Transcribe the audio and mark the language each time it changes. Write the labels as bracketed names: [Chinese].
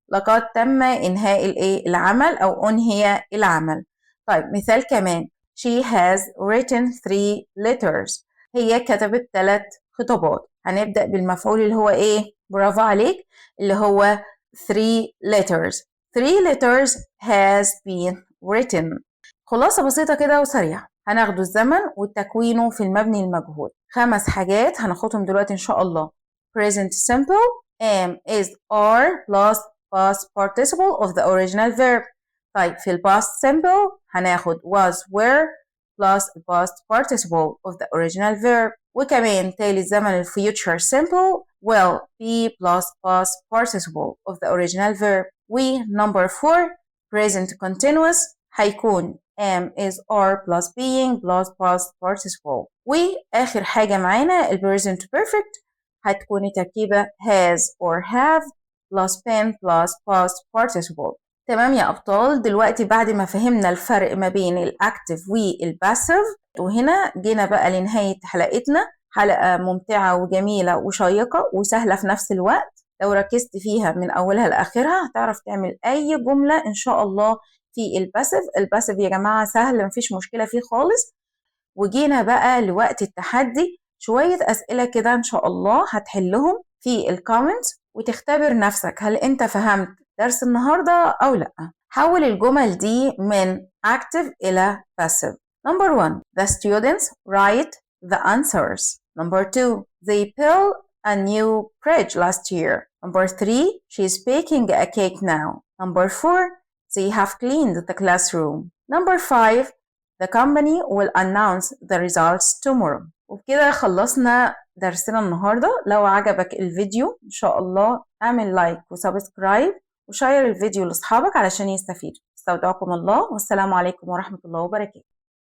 [Arabic] لقد تم إنهاء العمل أو أنهي العمل. طيب مثال كمان [English] she has written 3 letters. [Arabic] هي كتبت 3 خطابات. هنبدأ بالمفعول اللي هو إيه؟ برافو عليك، اللي هو [English] 3 letters. 3 letters has been written. [Arabic] خلاصة بسيطة كده وسريعة. هناخد الزمن والتكوينه في المبني المجهول. 5 حاجات هناخدهم دلوقتي إن شاء الله. [English] present simple am is are plus past participle of the original verb. [Arabic] طيب في [English] past simple [Arabic] هناخد [English] was were plus past participle of the original verb. [Arabic] وكمان تالي زمن [English] future simple will be plus past participle of the original verb. number 4 present continuous [Arabic] هيكون [English] am is are plus being plus past participle. [Arabic] وآخر حاجة معانا ال [English] present perfect [Arabic] هتكون تركيبة [English] has or have plus been plus past participle. [Arabic] تمام يا أبطال، دلوقتي بعد ما فهمنا الفرق ما بين الأكتف والباسيف، وهنا جينا بقى لنهاية حلقتنا. حلقة ممتعة وجميلة وشيقة وسهلة في نفس الوقت. لو ركزت فيها من أولها لآخرها هتعرف تعمل أي جملة إن شاء الله في الباسيف. الباسيف يا جماعة سهل، مفيش مشكلة فيه خالص. وجينا بقى لوقت التحدي، شوية أسئلة كده إن شاء الله هتحلهم في الكومنت وتختبر نفسك هل أنت فهمت درس النهاردة أو لأ. حول الجمل دي من active إلى passive. [English] Number 1. The students write the answers. Number 2. They built a new bridge last year. Number 3. She's baking a cake now. Number 4. They have cleaned the classroom. Number 5. The company will announce the results tomorrow. [Arabic] وبكده خلصنا درسنا النهاردة. لو عجبك الفيديو إن شاء الله اعمل لايك وسبسكرايب وشير الفيديو لأصحابك علشان يستفيدوا. استودعكم الله والسلام عليكم ورحمة الله وبركاته.